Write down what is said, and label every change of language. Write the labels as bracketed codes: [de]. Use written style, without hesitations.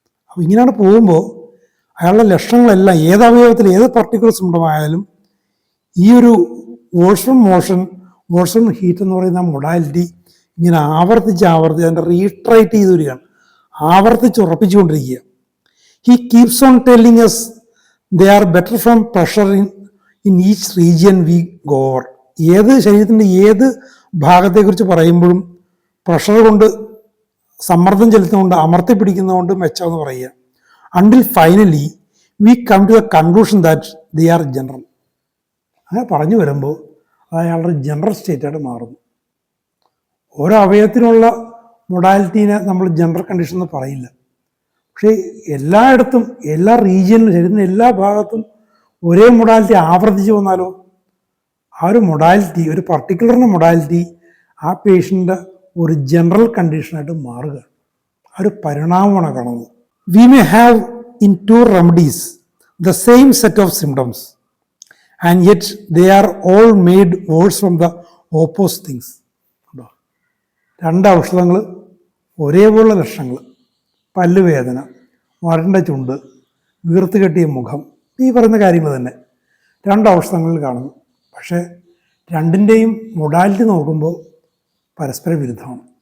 [ml] അപ്പോൾ ഇങ്ങനെയാണ് പോകുമ്പോൾ അയാളുടെ ലക്ഷണങ്ങളെല്ലാം ഏത് അവയവത്തിൽ ഏത് പർട്ടിക്കുലർ സിംറ്റം ആയാലും ഈ ഒരു [en] worse from motion, worse from heat [ml] എന്ന് പറയുന്ന മൊഡാലിറ്റി ഇങ്ങനെ ആവർത്തിച്ച് അതിൻ്റെ റീട്രേറ്റ് ചെയ്ത് വരികയാണ്, ആവർത്തിച്ച് ഉറപ്പിച്ചുകൊണ്ടിരിക്കുക. [en] He keeps on telling us they are better from pressure in each region we go over. [ml] ഏത് ശരീരത്തിൻ്റെ ഏത് ഭാഗത്തെക്കുറിച്ച് പറയുമ്പോഴും പ്രഷർ കൊണ്ട്, സമ്മർദ്ദം ചെലുത്തുന്നതുകൊണ്ട്, അമർത്തി പിടിക്കുന്നതുകൊണ്ട് മെച്ചമെന്ന് പറയുക. [en] Until finally we come to the conclusion that they are general. [ml] അങ്ങനെ പറഞ്ഞു വരുമ്പോൾ അത് അയാളുടെ ജനറൽ സ്റ്റേറ്റായിട്ട് മാറുന്നു. ഓരോ അവയവത്തിനുള്ള മൊഡാലിറ്റീനെ നമ്മൾ ജനറൽ കണ്ടീഷൻ എന്ന് പറയില്ല. പക്ഷേ എല്ലായിടത്തും, എല്ലാ റീജിയനിലും, ശരീരത്തിൻ്റെ എല്ലാ ഭാഗത്തും ഒരേ മൊഡാലിറ്റി ആവർത്തിച്ച് വന്നാലോ ആ ഒരു മൊഡാലിറ്റി, ഒരു പർട്ടിക്കുലറിൻ്റെ മൊഡാലിറ്റി ആ പേഷ്യൻ്റെ ഒരു ജനറൽ കണ്ടീഷനായിട്ട് മാറുക. ആ ഒരു പരിണാമമാണ് കാണുന്നത്. [en] We may have in 2 remedies the same set of symptoms, and yet they are all made worse from the opposite things. [ml] രണ്ട് ഔഷധങ്ങൾ ഒരേപോലുള്ള ലക്ഷണങ്ങൾ, പല്ലുവേദന, വരണ്ട ചുണ്ട്, വീർത്ത് കെട്ടിയ മുഖം, ഈ പറയുന്ന കാര്യങ്ങൾ തന്നെ രണ്ട് ഔഷധങ്ങളിൽ കാണുന്നു. പക്ഷേ രണ്ടിൻ്റെയും മൊഡാലിറ്റി നോക്കുമ്പോൾ പരസ്പര വിരുദ്ധമാണ്.